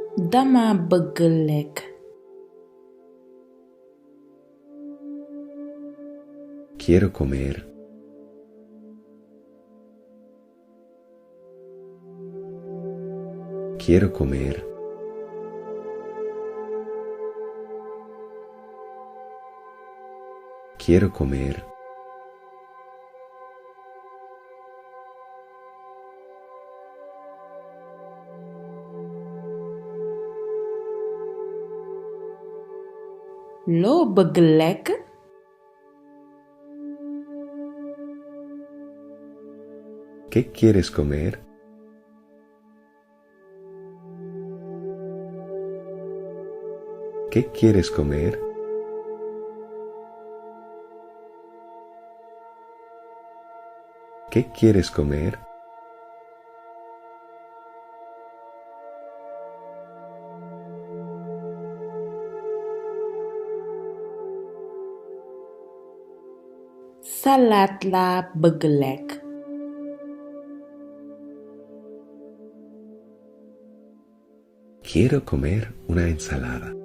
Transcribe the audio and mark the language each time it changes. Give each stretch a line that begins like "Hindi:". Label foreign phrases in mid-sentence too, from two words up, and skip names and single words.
Wolof: dama bëgg lekk.
Spanish: Quiero comer. Quiero comer. Quiero comer.
Wolof: Loo bëgg lekk?
Spanish: ¿Qué quieres comer? ¿Qué quieres comer? ¿Qué quieres comer?
Wolof: Salaat laa bëgg lekk.
Spanish: Quiero comer una ensalada.